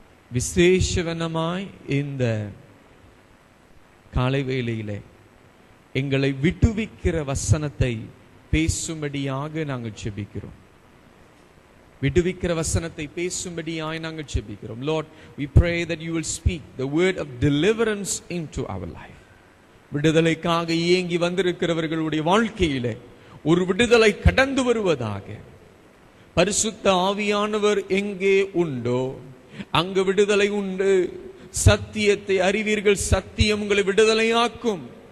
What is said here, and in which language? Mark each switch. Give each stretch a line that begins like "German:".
Tamil: விசேஷவனமாய் இந்த காலை வேளையிலே எங்களை விடுவிக்கிற வசனத்தை பேசும்படியாக நாங்கள் செபிக்கிறோம். விடுவிக்கிற வசனத்தை பேசும்படியாய் நாங்கள் செபிக்கிறோம்.
English: Lord, we pray that you will speak the word of deliverance into our life.
Tamil: விடுதலைக்காக ஏங்கி வந்திருக்கிறவர்களுடைய வாழ்க்கையிலே ஒரு விடுதலை கடந்து வருவதாக. பரிசுத்த ஆவியானவர் எங்கே உண்டோ அங்கு விடுதலை உண்டு. சத்தியத்தை அறிவீர்கள், சத்தியம் உங்களை விடுதலையாக்கும்.